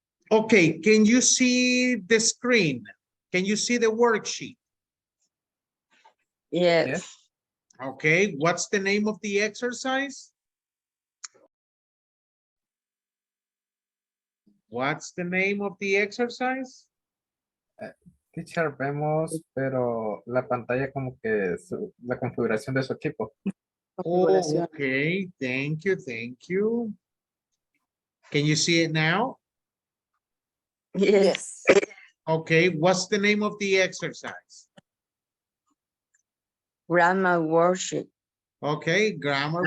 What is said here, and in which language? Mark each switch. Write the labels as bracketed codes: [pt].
[en] Okay, can you see the screen? Can you see the worksheet? Yes. Okay, what's the name of the exercise? What's the name of the exercise? [es] Teacher, vemos, pero la pantalla como que la configuración de su equipo. [en] Oh, okay, thank you, thank you. Can you see it now? Yes. Okay, what's the name of the exercise? Grammar worksheet. Okay, grammar